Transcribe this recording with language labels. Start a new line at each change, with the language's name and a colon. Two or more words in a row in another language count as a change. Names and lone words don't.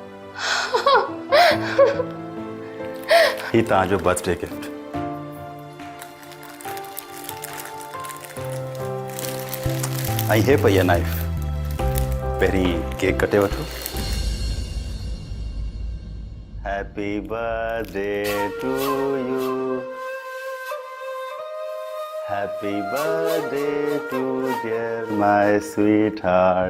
Sindhi: ही तव्हांजो
English: birthday gift.
Sindhi: ऐं हे पई आहे नाइफ। पहिरीं केक कटे वठो।
English: Happy birthday to you. Happy birthday to dear my sweetheart.